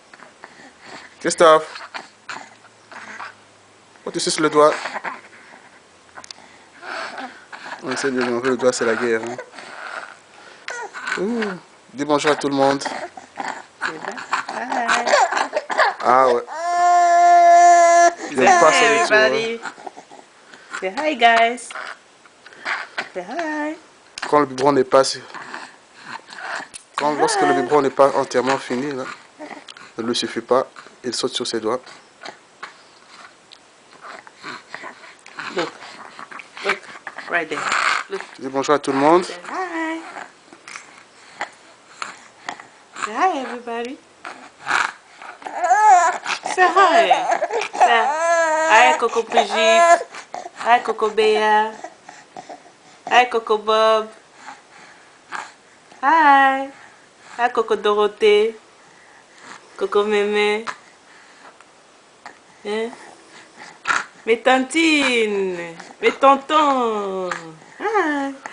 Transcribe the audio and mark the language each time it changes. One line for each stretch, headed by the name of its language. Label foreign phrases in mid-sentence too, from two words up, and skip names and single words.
French: Christophe. Pourquoi tu suces le doigt? On essaie de lui enlever le doigt, c'est la guerre. Hein. Dis bonjour à tout le monde. Ah ouais.
English: Say hi everybody. Say hi guys. Say hi.
French: Quand le biberon n'est pas... Lorsque le biberon n'est pas entièrement fini, là, ne lui suffit pas, il saute sur ses doigts.
English: Look. Look. Right there. Look.
French: Dis bonjour à tout le monde.
English: Say hi. Say hi everybody. Say hi. Say hi Coco Brigitte. Hi Coco Bea. Hi Coco Bob. Hi. Hi Coco Dorothée.
French: Coco Mémé. Hein? Mes tantines. Mes tontons.
English: Hi.